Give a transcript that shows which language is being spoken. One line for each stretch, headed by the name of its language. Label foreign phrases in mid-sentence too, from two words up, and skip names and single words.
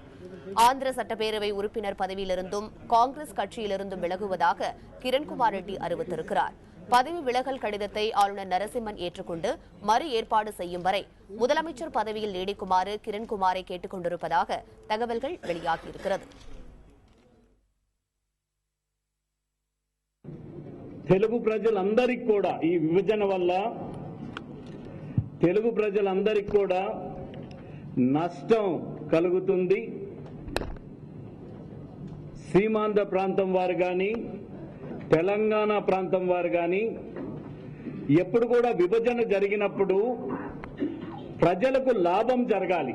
Tamil: ஆந்திர சட்டப்பேரவை உறுப்பினர் பதவியிலிருந்தும் காங்கிரஸ் கட்சியிலிருந்தும் விலகுவதாக கிரண்குமார் ரெட்டி அறிவித்திருக்கிறார். பதவி விலகல் கடிதத்தை ஆளுநர் நரசிம்மன் ஏற்றுக்கொண்டு மறு ஏற்பாடு செய்யும் வரை முதலமைச்சர் பதவியில் நீடிக்குமாறு கிரண்குமாரை கேட்டுக் கொண்டிருப்பதாக தகவல்கள் வெளியாகியிருக்கிறது.
Telugu: తెలుగు ప్రజలందరికీ కూడా ఈ విభజన వల్ల తెలుగు ప్రజలందరికీ కూడా నష్టం కలుగుతుంది. సీమాంధ్ర ప్రాంతం వారు గాని తెలంగాణ ప్రాంతం వారు గాని ఎప్పుడు కూడా విభజన జరిగినప్పుడు ప్రజలకు లాభం జరగాలి.